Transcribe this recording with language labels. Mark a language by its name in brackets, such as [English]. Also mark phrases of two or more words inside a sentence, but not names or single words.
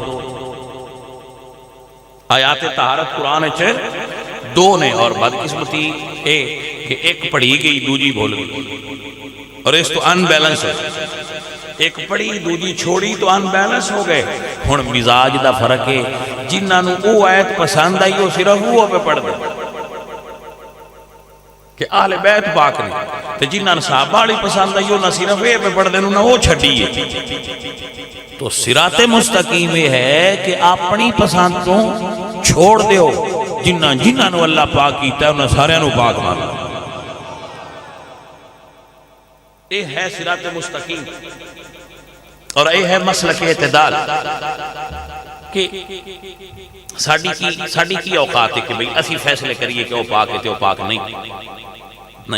[Punjabi] آیات طہارت قرآن وچ دو نے اور بدقسمتی اے کہ ایک پڑھی گئی دوجی بھول گئی اور اس تو ان بیلنس ہے. ایک پڑھی دوجی چھوڑی تو ان بیلنس ہو گئے. ہن مزاج دا فرق ہے. جنہاں نو او آیت پسند آئی وہ صرف وہ پہ پڑھ دے کہ اہل بیت پاک نے. تے جنہاں صحابہ والی پسند آئی وہ نہ صرف یہ پہ پڑھ دے نہ وہ چھڈی ہے. تو صراط مستقیم یہ ہے کہ اپنی پسند تو چھوڑ دیو. جنہاں نو اللہ پاک کیتا ہے انہاں سارے نو پاک مانو. [Urdu] یہ ہے صراط مستقیم اور یہ ہے مسلک اعتدال. [Punjabi] کہ ساڑی کی اوقات ہے کہ بھئی اسی فیصلے کریے کہ وہ پاک ہے تو وہ پاک نہیں.